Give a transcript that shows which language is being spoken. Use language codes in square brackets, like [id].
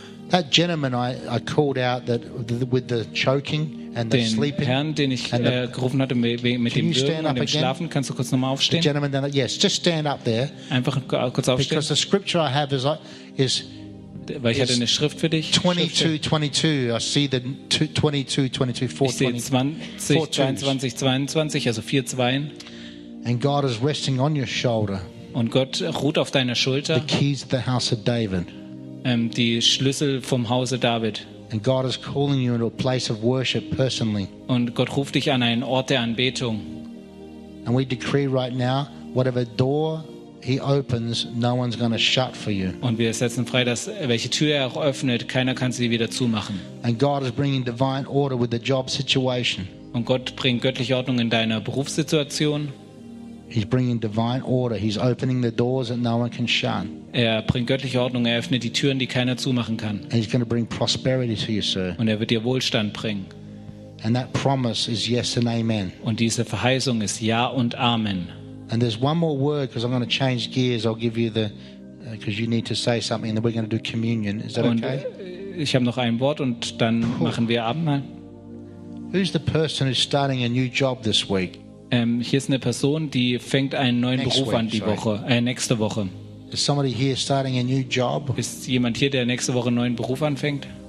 [en] That gentleman I called out that with the choking and the sleeping. [de] Den Herrn, den ich gerufen hatte mit dem Würgen und dem Schlafen, kannst du kurz nochmal aufstehen? [en] The gentleman, then, yes, just stand up there. [de] Einfach kurz aufstehen. [en] Because the scripture I have is like. Is, [de] weil ich hatte eine Schrift für dich. [en] 22, 22, [de] 22, also 4, 2. [en] And God is resting on your shoulder. [de] Und Gott ruht auf deiner Schulter. [en] The keys of the house of David. [de] Die Schlüssel vom Hause David. [en] And God is calling you into a place of worship personally. [de] Und Gott ruft dich an einen Ort der Anbetung. [en] And we decree right now, whatever door he opens, no one's going to shut for you. [de] Und wir setzen frei, dass welche Tür auch öffnet, keiner kann sie wieder zumachen. [en] And God is bringing divine order with the job situation. [de] Und Gott bringt göttliche Ordnung in deiner Berufssituation. [en] He's bringing divine order. He's opening the doors that no one can shut. [de] Er bringt göttliche Ordnung. Er öffnet die Türen, die keiner zumachen kann. [en] And he's going to bring prosperity to you, sir. [de] Und er wird dir Wohlstand bringen. [en] And that promise is yes and amen. [de] Und diese Verheißung ist ja und amen. [en] And there's one more word because I'm going to change gears. I'll give you the because you need to say something and then we're going to do communion. Is that [de] und, [en] okay? [de] ich habe noch ein Wort und dann machen wir Abendmahl. [en] Who's the person who's starting a new job this week? [de] Hier ist eine Person, die fängt einen neuen nächste Woche. [en] Is somebody here starting a new job? [de] Ist jemand hier, der nächste Woche einen neuen Beruf anfängt?